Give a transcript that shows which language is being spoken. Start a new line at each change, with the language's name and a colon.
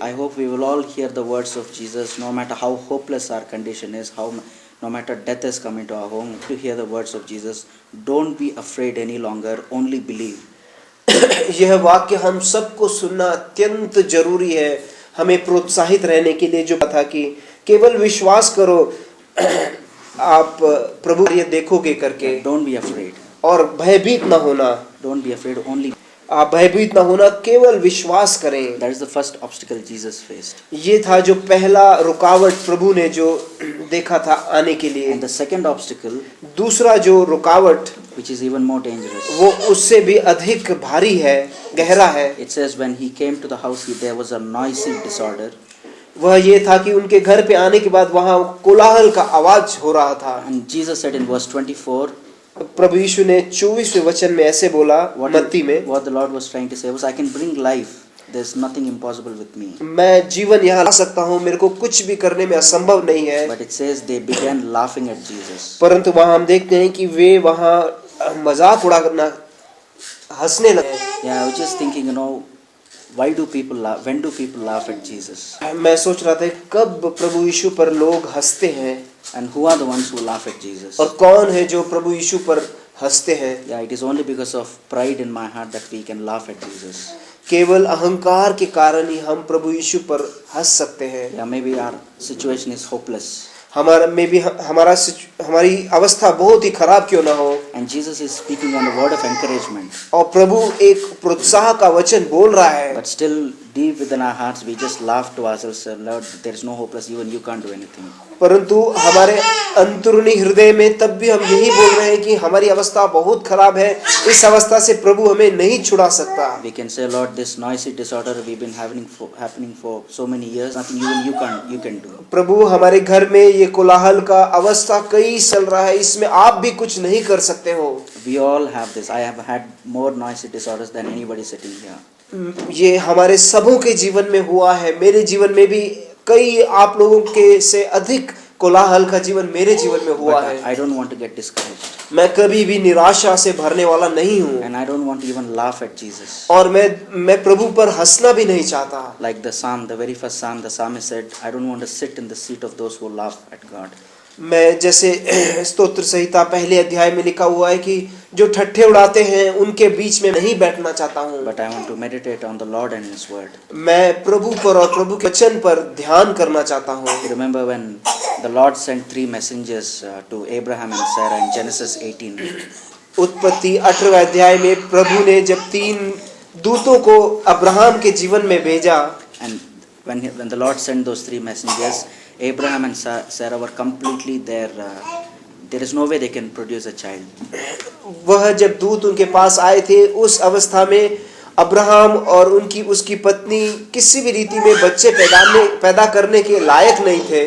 English: I hope we will all hear the words of Jesus, no matter how hopeless our condition is, no matter death has come into our home, to hear the words of Jesus. Don't be afraid any longer, only believe.
Hindi: यह वाक्य हम सबको सुनना अत्यंत जरूरी है, हमें प्रोत्साहित रहने के लिए, जो था कि केवल विश्वास करो, आप प्रभु ये देखोगे करके।
English: Don't be afraid.
Hindi: और भयभीत न होना।
English: Don't be afraid, only.
Hindi: आप भयभीत न होना, केवल विश्वास करें।
English: That is the first obstacle Jesus faced.
Hindi: ये था जो पहला रुकावट प्रभु ने जो देखा था आने के लिए।
English: And the second obstacle,
Hindi: दूसरा जो रुकावट,
English: which is even more dangerous,
Hindi: वो उससे भी अधिक भारी है, गहरा है।
English: it says when he came to the house, there was a noisy disorder.
Hindi: वह ये था कि उनके घर पे आने के बाद वहाँ कोलाहल का आवाज हो रहा था।
English: And Jesus said in verse 24,
Hindi: प्रभु यीशु ने 24वें वचन में ऐसे बोला, मत्ती में,
English: what the Lord was trying to say was, I can bring life. There's nothing impossible with me.
Hindi: मैं जीवन यहाँ ला सकता हूँ, मेरे को कुछ भी करने में असंभव नहीं है।
English: But it says they began laughing at Jesus.
Hindi: परंतु वहाँ हम देखते हैं कि वे वहाँ मजाक उड़ाना, हंसने लगे।
English: Yeah, I was just thinking, why do people laugh? When do people laugh at Jesus?
Hindi: मैं सोच रहा था कब प्रभु यीशु पर लोग हंसते हैं,
English: And who are the ones who laugh at Jesus?
Hindi: और कौन है जो प्रभु यीशु पर हंसते हैं।
English: Yeah, it is only because of pride in my heart that we can laugh at Jesus.
Hindi: केवल अहंकार के कारण ही हम प्रभु यीशु पर हंस सकते हैं।
English: Yeah, maybe our situation is hopeless.
Hindi: हमारी अवस्था बहुत ही खराब क्यों ना हो,
English: And Jesus is speaking on a word of encouragement.
Hindi: और प्रभु एक प्रोत्साह का वचन बोल रहा है,
English: But still, deep within our hearts, we just laugh to ourselves, Lord, there is no hopeless, even you can't do anything.
Hindi: परंतु हमारे अंतरूनी हृदय में तब भी हम यही बोल रहे हैं कि हमारी अवस्था बहुत खराब है, इस अवस्था से प्रभु हमें नहीं छुड़ा सकता।
English: We can say, Lord, this noisy disorder we've been happening for so many years, nothing even you can do.
Hindi: प्रभु हमारे घर में ये कोलाहल का अवस्था कई चल रहा है, इसमें आप भी कुछ नहीं कर सकते हो।
English: We all have this. I have had more noisy disorders than anybody sitting here.
Hindi: ये हमारे सबों के जीवन में हुआ है, मेरे जीवन में भी कई आप लोगों के से अधिक कोलाहल का जीवन मेरे जीवन में हुआ
English: But
Hindi: है।
English: I don't want to get discouraged.
Hindi: मैं कभी भी निराशा से भरने वाला नहीं हूँ,
English: And I don't want to even laugh at Jesus.
Hindi: और मैं प्रभु पर हंसना भी नहीं चाहता।
English: Like the psalm, the very first psalm, the psalmist said, I don't want to sit in the seat of those who laugh at God.
Hindi: मैं जैसे स्तोत्र संहिता पहले अध्याय में लिखा हुआ है कि जो ठट्ठे उड़ाते हैं उनके बीच में नहीं बैठना चाहता हूँ।
English: But I want to meditate on the Lord and His word.
Hindi: मैं प्रभु पर और प्रभु के वचन पर ध्यान करना चाहता हूँ।
English: You remember when the Lord sent 3 messengers to Abraham and Sarah in Genesis 18.
Hindi: उत्पत्ति 18वें अध्याय में प्रभु ने जब 3 दूतों को अब्राहम के जीवन में भेजा,
English: And when the Lord sent those 3 messengers, Abraham and Sarah were completely there. There is no way they can produce a child.
Hindi: वह जब दूत उनके पास आए थे उस अवस्था में अब्राहम और उसकी पत्नी किसी भी रीति में बच्चे पैदा करने के लायक नहीं थे।